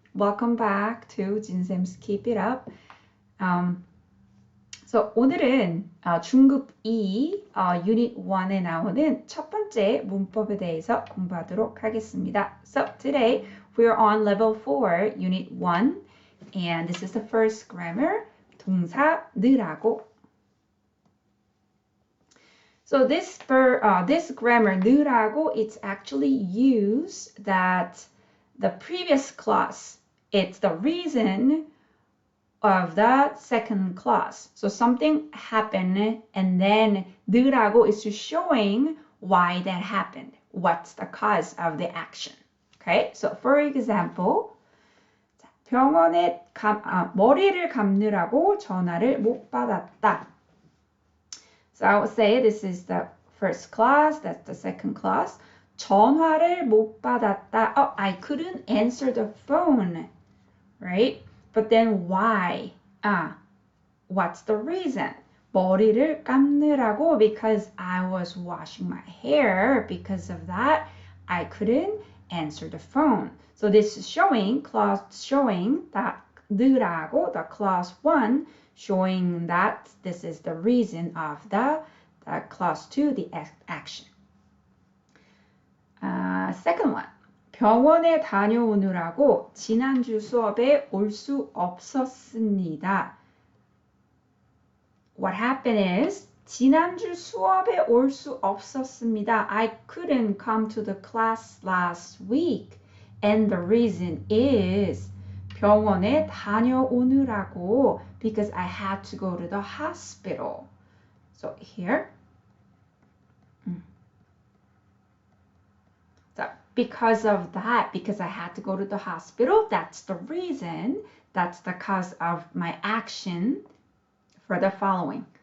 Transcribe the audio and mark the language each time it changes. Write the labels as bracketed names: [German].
[English] Welcome back to [Korean] 진쌤's [English] Keep It Up. [Korean] 오늘은 중급 2 Unit 1에 나오는 첫 번째 문법에 대해서 공부하도록 하겠습니다. [English] So today we're on level 4, Unit 1, and this is the first grammar, [Korean] 동사 느라고. [English] So this grammar 느라고, it's actually used that the previous clause, it's the reason of the second clause. So something happened and then 느라고 is showing why that happened. What's the cause of the action? Okay, so for example, [Korean] 병원에 머리를 감느라고 전화를 못 받았다. [English] So I would say this is the first clause, that's the second clause. [Korean] 전화를 못 받았다. [English] Oh, I couldn't answer the phone, right? But then why? What's the reason? [Korean] 머리를 감느라고, [English] because I was washing my hair. Because of that, I couldn't answer the phone. So this is clause showing that 느라고, the clause 1, showing that this is the reason of the clause 2, the action. Second one. [Korean] 병원에 다녀오느라고 지난주 수업에 올 수 없었습니다. [English] What happened is [Korean] 지난주 수업에 올 수 없었습니다. [English] I couldn't come to the class last week. And the reason is [Korean] 병원에 다녀오느라고, [English] because I had to go to the hospital. So here, so because of that, because I had to go to the hospital, that's the reason, that's the cause of my action for the following.